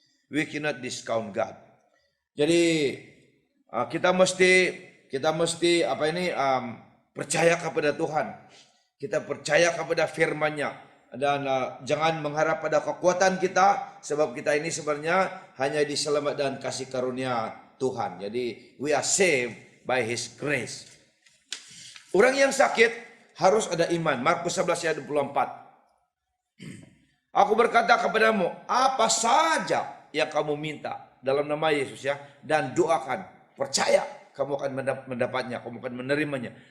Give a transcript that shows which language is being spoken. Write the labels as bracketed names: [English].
[English] We cannot discount God. [Indonesian] Jadi kita mesti percaya kepada Tuhan. Kita percaya kepada firman-Nya. Dan jangan mengharap pada kekuatan kita, sebab kita ini sebenarnya hanya diselamatkan dan kasih karunia Tuhan. Jadi [English] we are saved by His grace. [Indonesian] Orang yang sakit harus ada iman. Markus 11 ayat 24. Aku berkata kepadamu, apa saja yang kamu minta dalam nama Yesus ya, dan doakan, percaya kamu akan mendapatnya, kamu akan menerimanya.